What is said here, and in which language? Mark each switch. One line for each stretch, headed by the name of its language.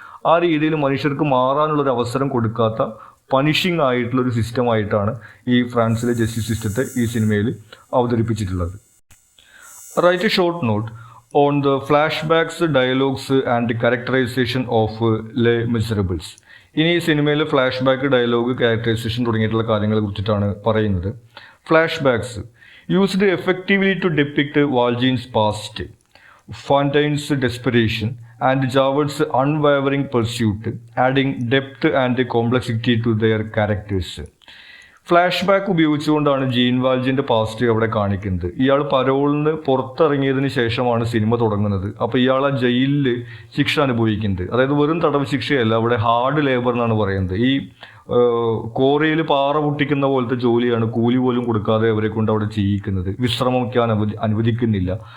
Malayalam: ആ രീതിയിൽ മനുഷ്യർക്ക് മാറാനുള്ളൊരു അവസരം കൊടുക്കാത്ത പണിഷിംഗ് ആയിട്ടുള്ളൊരു സിസ്റ്റമായിട്ടാണ് ഈ ഫ്രാൻസിലെ ജസ്റ്റിസ് സിസ്റ്റത്തെ ഈ സിനിമയിൽ അവതരിപ്പിച്ചിട്ടുള്ളത്.
English: Write a short note on the flashbacks, dialogues and characterisation of Les Miserables.
Malayalam: ഇനി ഈ സിനിമയിലെ ഫ്ലാഷ് ബാക്ക്, ഡയലോഗ്, ക്യാരക്ടറൈസേഷൻ തുടങ്ങിയിട്ടുള്ള കാര്യങ്ങളെ കുറിച്ചിട്ടാണ് പറയുന്നത്.
English: Flashbacks used effectively to depict Valjean's past, Fontaine's desperation, and Javert's unwavering pursuit, adding depth and complexity to their characters.
Malayalam: Flash back ഉപയോഗിച്ചുകൊണ്ടാണ് gene വാൽജിൻ്റെ past അവിടെ കാണിക്കുന്നത്. ഇയാൾ പരോളിന് പുറത്തിറങ്ങിയതിന് ശേഷമാണ് സിനിമ തുടങ്ങുന്നത്. അപ്പോൾ ഇയാൾ ആ ജയിലിൽ ശിക്ഷ അനുഭവിക്കുന്നത്. അതായത് വെറും തടവ് ശിക്ഷയല്ല, അവിടെ ഹാർഡ് ലേബർ എന്നാണ് പറയുന്നത്. ഈ കോറയിൽ പാറ പൊട്ടിക്കുന്ന പോലത്തെ ജോലിയാണ്, കൂലി പോലും കൊടുക്കാതെ അവരെ കൊണ്ട് അവിടെ ചെയ്യിക്കുന്നത്, വിശ്രമിക്കാൻ അനുവദിക്കുന്നില്ല.